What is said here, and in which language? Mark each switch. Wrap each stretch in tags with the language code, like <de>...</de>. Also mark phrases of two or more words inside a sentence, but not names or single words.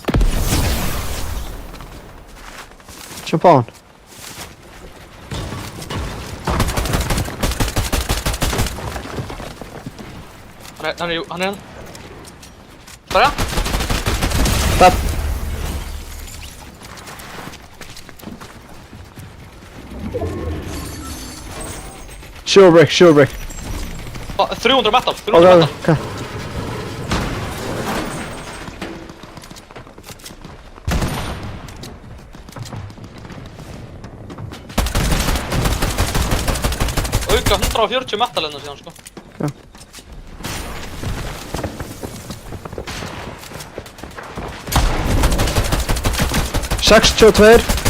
<is>Jump á hann. Hann er hann. Spara? Það.</is> <en>Sure break.</en> <is>300 metal, 300 Ok, metal. ok. Auka 140 metal hérna síðan, sko. Já. Sextíu og tveir.</is>